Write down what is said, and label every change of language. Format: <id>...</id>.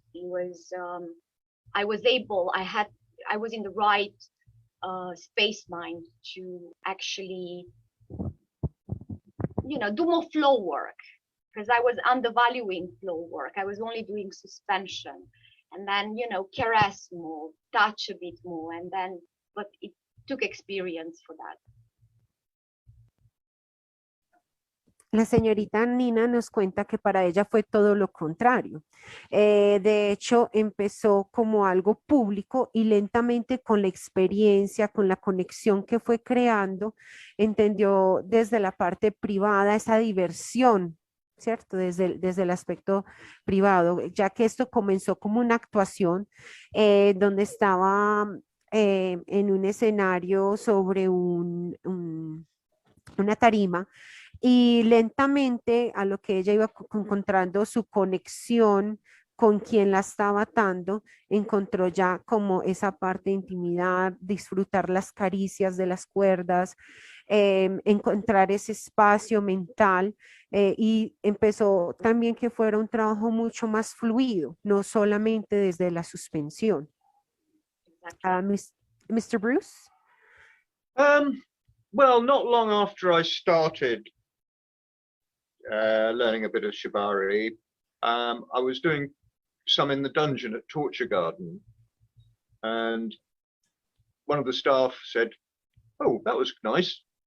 <en>It was I was in the right space mind to actually, do more flow work, because I was undervaluing flow work. I was only doing suspension, and then caress more, touch a bit more, and then, but it took experience for that.</en> <es>La señorita Nina nos cuenta que para ella fue todo lo contrario. De hecho, empezó como algo público y lentamente con la experiencia, con la conexión que fue creando, entendió desde la parte privada esa diversión, ¿cierto? Desde el aspecto privado, ya que esto comenzó como una actuación donde estaba en un escenario sobre una tarima. Y lentamente a lo que ella iba encontrando su conexión con quien la estaba atando, encontró ya como esa parte de intimidad, disfrutar las caricias de las cuerdas, encontrar ese espacio mental y empezó también que fuera un trabajo mucho más fluido, no solamente desde la suspensión.</es> <en>Mr. Bruce? Well, not long after I started learning a bit of Shibari, I was doing some in the dungeon at Torture Garden, and one of the staff said, "Oh, that was nice.</en>